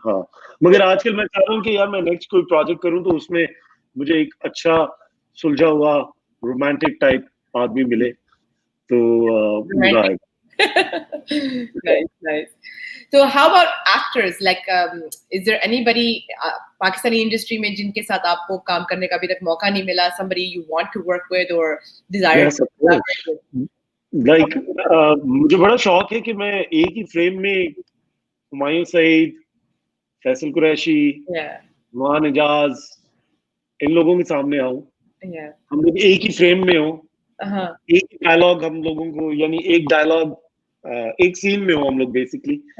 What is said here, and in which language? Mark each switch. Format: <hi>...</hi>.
<hi>हाँ, मगर आजकल मैं चाह रहा हूँ कि यार मैं नेक्स्ट कोई प्रोजेक्ट करूँ तो उसमें मुझे एक अच्छा सुलझा हुआ रोमांटिक टाइप आदमी मिले तो मजा आएगा.</hi> <en>Nice. So how about actors? Like, is there anybody Pakistani industry</en> <hi>में जिनके साथ आपको काम करने का अभी तक मौका नहीं मिला?</hi> <en>Somebody you want to work with or desire to collaborate with?</en> <hi>Like, मुझे बड़ा शौक है कि मैं एक ही फ्रेम में हुमायूं सईद, फैसल कुरैशी, नुमान इजाज, इन लोगों के सामने आऊं. हम लोग एक ही फ्रेम में हो, एक ही डायलॉग हम लोगों को, यानी एक डायलॉग एक सीन में हो हम लोग बेसिकली.</hi>